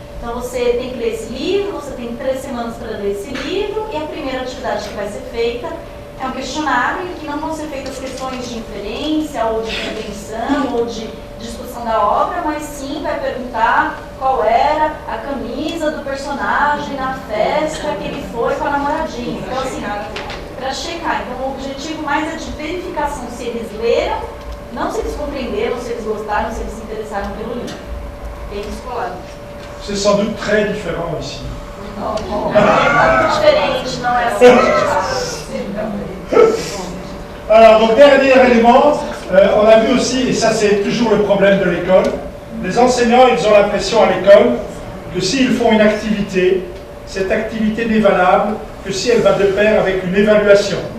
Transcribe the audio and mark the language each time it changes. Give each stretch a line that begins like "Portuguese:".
Portuguese: Então você tem que ler esse livro, você tem 3 semanas para ler esse livro, e a primeira atividade que vai ser feita é um questionário em que não vão ser feitas questões de inferência, ou de compreensão, ou de discussão da obra, mas sim vai perguntar qual era a camisa do personagem na festa que ele foi com a namoradinha. Então, assim, para checar. Então, o objetivo mais é de verificação se eles leram, não se eles compreenderam, se eles gostaram, se eles se interessaram pelo livro. Bem escolar.
French: C'est sans doute très différent ici.
Portuguese: Diferente, não é assim que a gente faz.
French: Alors, donc, dernier élément, on a vu aussi, et ça c'est toujours le problème de l'école, les enseignants, ils ont l'impression à l'école que s'ils font une activité, cette activité n'est valable que si elle va de pair avec une évaluation.